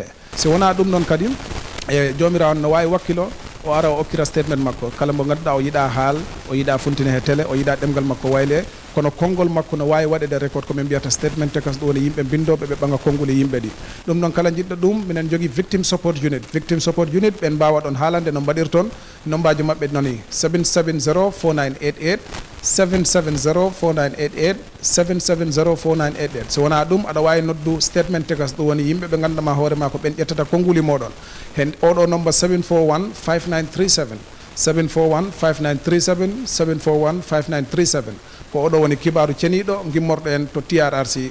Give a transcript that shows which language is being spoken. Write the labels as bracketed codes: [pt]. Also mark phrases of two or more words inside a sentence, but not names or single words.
[ff] Si wona ɗum noon kadi e jomirawo on no wawi wakkilo o ara o okkira statement makko kala mo ganduɗa o yiɗa haal o yiɗa funtine he télé o yiɗa ɗemgal makko wayle kono konngol makko no wawi waɗede record ko min mbiyata statement tekas ɗum woni yimɓe bindoɓe ɓe ɓaga konnguli yimɓe ɗi. ɗum noon kala jiɗɗo ɗum minen jogui [en] victim support unit [ff] ɓen mbawa ɗon haalande no mbaɗirton nombaji mabɓe noni 770 4988 770 4988 770 4988. So wona ɗum aɗa wawi noddu statement tegas ɗum woni yimɓe ɓe gandama hoorema ko ɓen ƴettata konnguli moɗon hen oɗo number 741 5937 741 5937 741 5937 ko oɗo woni kibaru ceniɗo gimmorɗo en to TRRC.